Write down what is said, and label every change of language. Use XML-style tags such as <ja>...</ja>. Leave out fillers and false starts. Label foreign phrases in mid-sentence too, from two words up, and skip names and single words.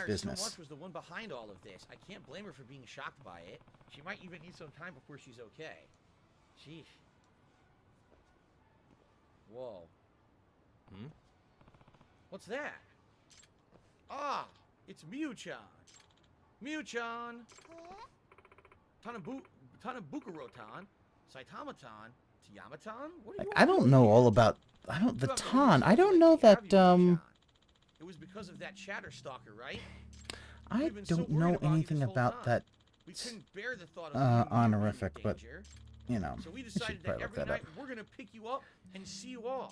<en>admires business. So much was the one behind all of this. I can't blame her for being shocked by it. She might even need some time before she's okay. Sheesh. Whoa. What's that? Ah, it's Miyu-chan. Miyu-chan. Tanabukuro-tan. Saitama-tan. Tiyama-tan? What are you I don't know all about the Tan. I don't know that It was because of that chatter stalker, right? I We've been so don't worried know about you anything this whole about time. that. We couldn't bear the thought of you being honorific, in but danger. you know, So we I should decided that probably look every that up. night we're gonna pick you up and see you off.</en>